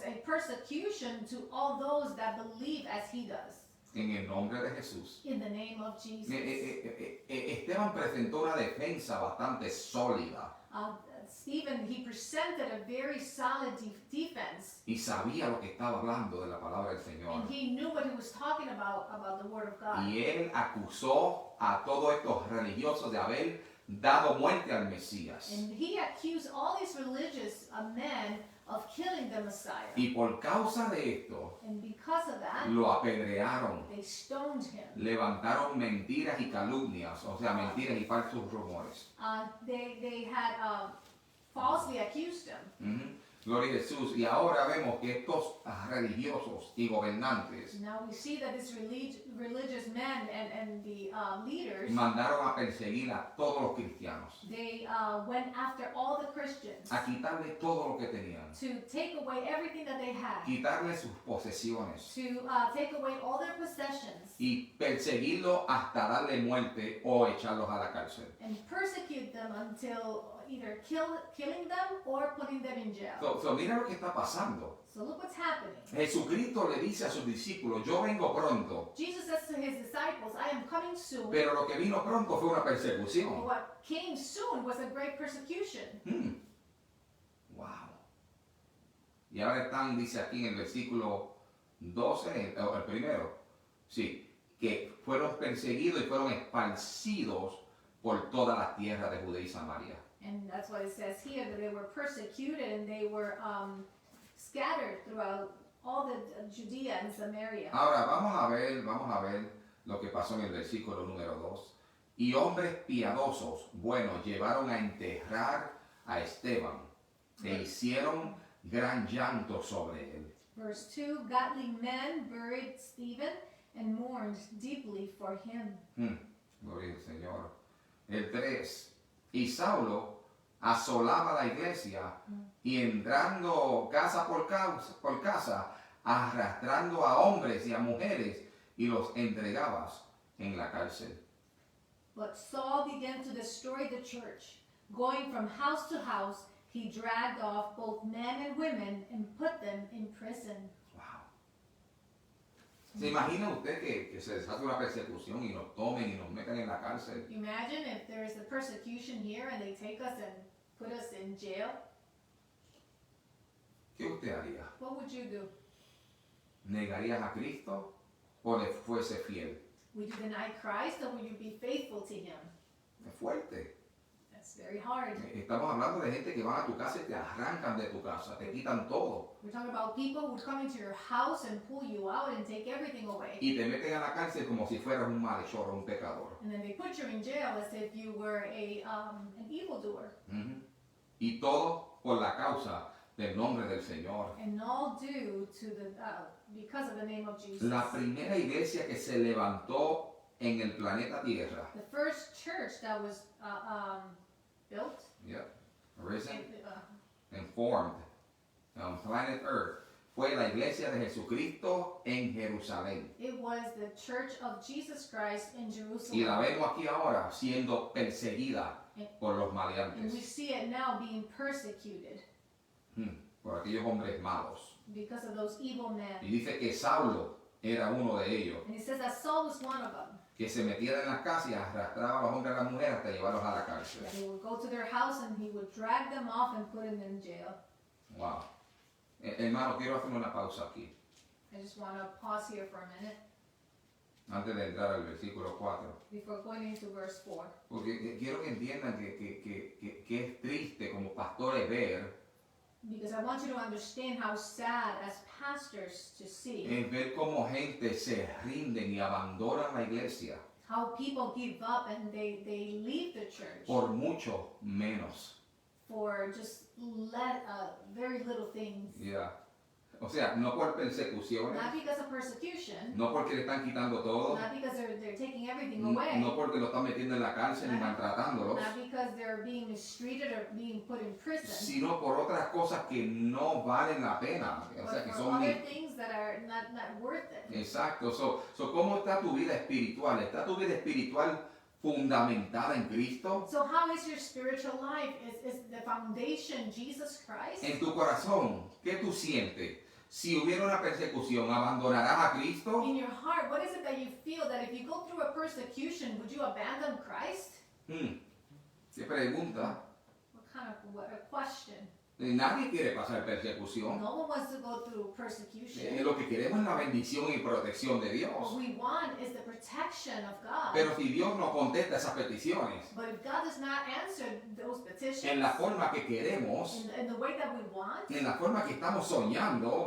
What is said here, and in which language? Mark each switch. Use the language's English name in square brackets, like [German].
[English] a persecution to all those that believe as he does. [Spanish] en el nombre de Jesús. [English] In the name of Jesus. [Spanish] Esteban presentó una defensa bastante sólida [English] Stephen, he presented a very solid defense, [Spanish] y sabía lo que estaba hablando de la palabra del Señor. [English] and he knew what he was talking about the word of God. [Spanish] Y él acusó a todos estos religiosos de haber dado muerte al Mesías. [English] And he accused all these religious men of killing the Messiah. [Spanish] Y por causa de esto, [English] And because of that, [Spanish] lo apedrearon. [English] they stoned him. [Spanish] Levantaron mentiras y calumnias, o sea, mentiras y falsos rumores. [English] They had falsely accused him. [Spanish] Ujú. Gloria a Jesús. Y ahora vemos que estos religiosos y gobernantes [English] Now we see that these religious men and the leaders, [Spanish] mandaron a perseguir a todos los cristianos, [English] they went after all the Christians [Spanish] a quitarle todo lo que tenían, [English] to take away everything that they had, [Spanish] quitarle sus posesiones [English] to take away all their possessions, [Spanish] y perseguirlos hasta darle muerte o echarlos a la cárcel. [English] and persecute them until either killing them or putting them in jail. So, [Spanish] So mira lo que está pasando. [English] So look what's happening. [Spanish] Jesucristo le dice a sus discípulos, yo vengo pronto. [English] Jesus says to his disciples, I am coming soon. [Spanish] Pero lo que vino pronto fue una [English] But [Spanish] persecución. [English] what came soon was a great persecution. Wow. [Spanish] Y ahora están, dice aquí en el versículo 12, el primero, sí, que fueron perseguidos y fueron esparcidos por toda la tierra de Judea y Samaria. [English] And that's what it says here, that they were persecuted and they were scattered throughout all the Judea and Samaria. [Spanish] Ahora vamos a ver lo que pasó en el versículo número 2. Y hombres piadosos, buenos, llevaron a enterrar a Esteban e hicieron gran llanto sobre él. [English] Verse 2, godly men buried Stephen and mourned deeply for him. [Spanish] Gloria al Señor. El 3. Y Saulo asolaba la iglesia y entrando casa por casa, arrastrando a hombres y a mujeres y los entregaba en la cárcel. [English] But Saul began to destroy the church. Going from house to house, he dragged off both men and women and put them in prison. Wow. [Spanish] ¿Se imagina usted que se desata una persecución y nos tomen y nos metan en la cárcel? [English] Imagine if there is a persecution here and they take us and put us in jail. [Spanish] ¿Qué usted haría? [English] What would you do? [Spanish] ¿Negarías a Cristo o le fuese fiel? [English] Would you deny Christ or would you be faithful to him? [Spanish] Es fuerte. [English] That's very hard. [Spanish] Estamos hablando de gente que van a tu casa y te arrancan de tu casa, te quitan todo [English] We're talking about people who come into your house and pull you out and take everything away. [Spanish] y te meten a la cárcel como si fueras un malhechor o un pecador. [English] And then they put you in jail as if you were an evildoer. [Spanish] Y todo por la causa del nombre del Señor. [English] And all due to because of the name of Jesus. [Spanish] La primera iglesia que se levantó en el planeta Tierra, [English] The first church that was built, risen and formed on planet Earth, [Spanish] fue la iglesia de Jesucristo en Jerusalén. [English] it was the church of Jesus Christ in [Spanish] Y la [English] Jerusalem. [Spanish] vemos aquí ahora siendo perseguida por los [English] And we [Spanish] maleantes, [English] see it now being persecuted [Spanish] por aquellos hombres malos. [English] because of those evil men. [Spanish] Y dice que Saulo era uno de ellos, [English] And it says that Saul was one of them. [Spanish] que se metiera en las casas y arrastraba a los hombres y a las mujeres hasta llevarlos a la cárcel. [English] That he would go to their house and he would drag them off and put them in jail. Wow. [Spanish] Hermano, quiero hacer una pausa aquí, [English] I just want to pause here for a minute [Spanish] antes de entrar al versículo 4. [English] before going into verse 4. [Spanish] Porque quiero que entiendan que es triste como pastores ver, [English] Because I want you to understand how sad as pastors to see [Spanish] es ver cómo gente se rinden y abandonan la iglesia [English] how people give up and they leave the church [Spanish] por mucho menos. [English] for just very little things. [Spanish] Ya. O sea, no por persecuciones, [English] Not because of persecution, [Spanish] no porque le están quitando todo, [English] not because they're taking everything away, [Spanish] no porque lo están metiendo en la cárcel y maltratándolos, [English] not because they're being mistreated or being put in prison, [Spanish] sino por otras cosas que no valen la pena. O sea, que [English] for [Spanish] son [English] other things that are not worth it. [Spanish] Exacto. So, ¿cómo está tu vida espiritual? ¿Está tu vida espiritual fundamentada en Cristo? [English] So how is your spiritual life? Is the foundation Jesus Christ? [Spanish] En tu corazón, ¿qué tú sientes? Si hubiera una persecución, ¿abandonarás a Cristo? [English] In your heart, what is it that you feel that if you go through a persecution, would you abandon Christ? [Spanish] ¿Qué pregunta? [English] What a question. [Spanish] Nadie quiere pasar persecución. [English] No one wants to go through persecution. [Spanish] Lo que queremos es la bendición y protección de [English] What [Spanish] Dios. [English] we want is the protection of God. [Spanish] Pero si Dios no contesta esas peticiones [English] But if God does not answer those petitions [Spanish] en la forma que queremos, [English] in the way that we want, [Spanish] en la forma que estamos soñando,